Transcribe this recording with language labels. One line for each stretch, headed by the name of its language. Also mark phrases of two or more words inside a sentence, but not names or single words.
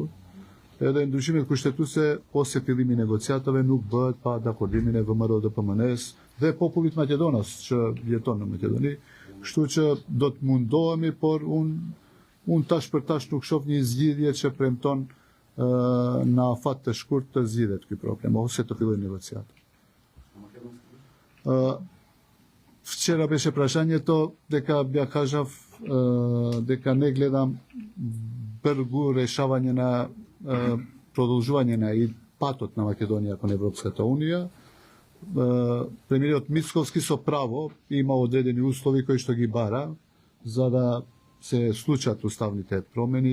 Albanian: Edhe ndryshimet kushtetuese ose fillimi i negociatave nuk bëhet pa dakordimin e VMRO-DPMN-s dhe popullit Maqedonas që jeton në Maqedoni. Kështu që do të mundohemi, por unë tash për tash nuk shoh një zgjidhje që premton në afat të shkurt të zgjidhet ky problem ose të fillojnë negociatat.
Macedonian: Včera беше прашањето дека бја кажав дека не гледам брзо решавање на продолжување на и патот на Македонија кон Европската унија. Премиерот Мицковски со право има одредени услови кои што ги бара за да се случат уставните промени.